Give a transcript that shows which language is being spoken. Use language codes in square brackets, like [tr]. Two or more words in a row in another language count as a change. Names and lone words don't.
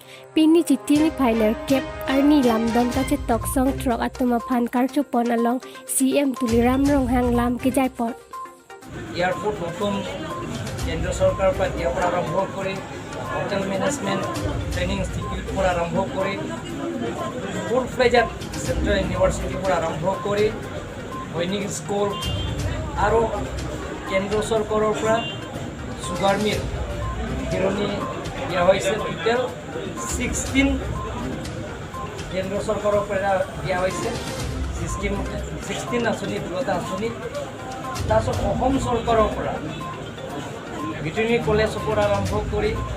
[mjw] Pini jitini phainer kep arni lamdom kache toksong trok atuma phan karcho ponalong CM tuliram rong hang lam ke jai pot [as] এয়ারপোর্ট নতুন কেন্দ্র সরকার পৰা দিয়াৰ পৰা আৰম্ভ কৰি [en] hotel management training institute [as] পৰা আৰম্ভ কৰি [en] full fledged central universityৰ [as] পৰা আৰম্ভ কৰি সৈনিক স্কুল আৰু কেন্দ্ৰ চৰকাৰৰ পৰা [en] sugar mill [as] বিৰণি দিয়া হৈছে টোটেল 16 কেন্দ্ৰ চৰকাৰৰ পৰা দিয়া হৈছে 16 আঁচনি 2টা আঁচনি তাৰপিছত অসম চৰকাৰৰ পৰা [en] veterinary collegeৰ [as] পৰা আৰম্ভ কৰি